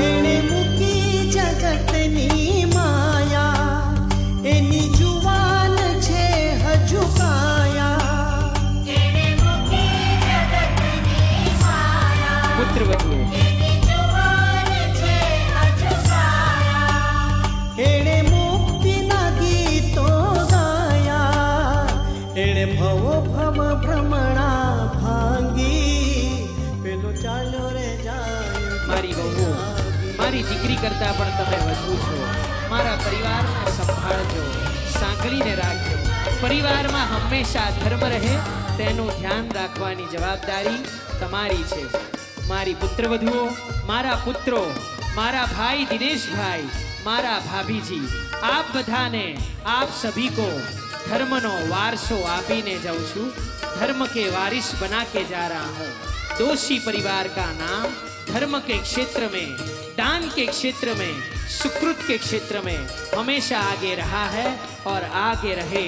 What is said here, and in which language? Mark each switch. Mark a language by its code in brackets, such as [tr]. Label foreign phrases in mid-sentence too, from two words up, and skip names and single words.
[gu] એને મુકી જગતની માયા એની જુવાન છે હજુ કાયા। પુત્ર વધુ એણે મુક્તિ ના ગીતો ગાયા એણે ભવો ભવ ભ્રમણા ભાંગી પેલો ચાલો રે જાય। મારી બહુઓ, મારી દીકરી કરતા પણ તમે વધુ છો। મારા પરિવારને સંભાળજો, સાંકળીને રાખજો। પરિવારમાં હંમેશા ધર્મ રહે તેનું ધ્યાન રાખવાની જવાબદારી તમારી છે। મારી પુત્ર વધુઓ, મારા પુત્રો, મારા ભાઈ દિનેશ ભાઈ, મારા ભાભી જી, આપ બધાને, [hi] आप सभी को [gu] ધર્મનો વારસો આપીને જાઉં છું। [hi] धर्म के वारिस बना के जा रहा हूँ। दोषी परिवार का नाम धर्म के क्षेत्र में, दान के क्षेत्र में, सुकृत के क्षेत्र में हमेशा आगे रहा है और आगे रहे।